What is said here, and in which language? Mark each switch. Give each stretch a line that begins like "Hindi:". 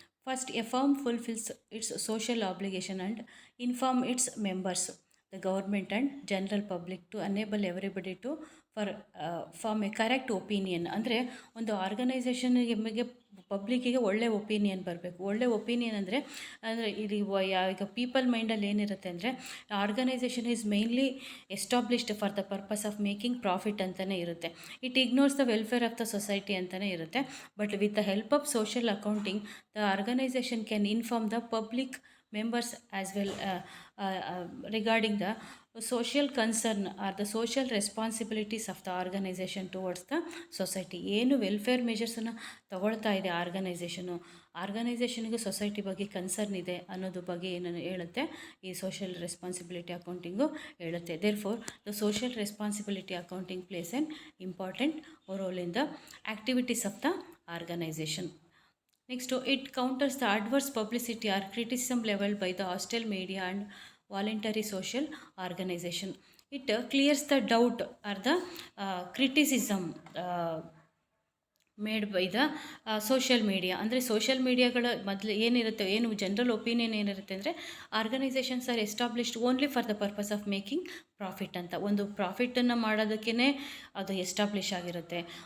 English: First, a firm fulfills its social obligation and inform its members, the government and general public, to enable everybody to form a correct opinion.
Kannada: ಅಂದರೆ ಒಂದು ಆರ್ಗನೈಸೇಷನ್ಗೆ ಪಬ್ಲಿಕ್ಕಿಗೆ ಒಳ್ಳೆ opinion ಬರಬೇಕು. ಒಳ್ಳೆ opinion ಅಂದರೆ ಈಗ people ಮೈಂಡಲ್ಲಿ ಏನಿರುತ್ತೆ ಅಂದರೆ
English: organization is mainly established for the purpose of making profit
Kannada: ಅಂತಲೇ ಇರುತ್ತೆ.
English: it ignores the welfare of the society
Kannada: ಅಂತಲೇ ಇರುತ್ತೆ.
English: But with the help of social accounting the organization can inform the public members as well regarding the social concern or the social responsibilities of the organization towards the society.
Kannada: ಏನು welfare ಮೆಷರ್ಸನ್ನು ತಗೊಳ್ತಾ ಇದೆ ಆರ್ಗನೈಸೇಷನ್ಗೆ society ಬಗ್ಗೆ concern ಇದೆ ಅನ್ನೋದ್ರ ಬಗ್ಗೆ ಏನನ್ನು ಹೇಳುತ್ತೆ ಈ ಸೋಷಿಯಲ್ ರೆಸ್ಪಾನ್ಸಿಬಿಲಿಟಿ ಅಕೌಂಟಿಂಗು ಹೇಳುತ್ತೆ.
English: Therefore the social responsibility accounting plays an important role in the activities of the organization. Next, it counters the adverse publicity or criticism leveled by the hostile media and voluntary social organization. It clears the doubt or the criticism made by the social media.
Kannada: ಅಂದರೆ social ಮೀಡಿಯಾಗಳ ಏನು general opinion ಏನಿರುತ್ತೆ ಅಂದರೆ
English: organizations are established only for the purpose of making profit
Kannada: ಅಂತ. ಒಂದು ಪ್ರಾಫಿಟನ್ನು ಮಾಡೋದಕ್ಕೇ ಅದು establish ಆಗಿರುತ್ತೆ.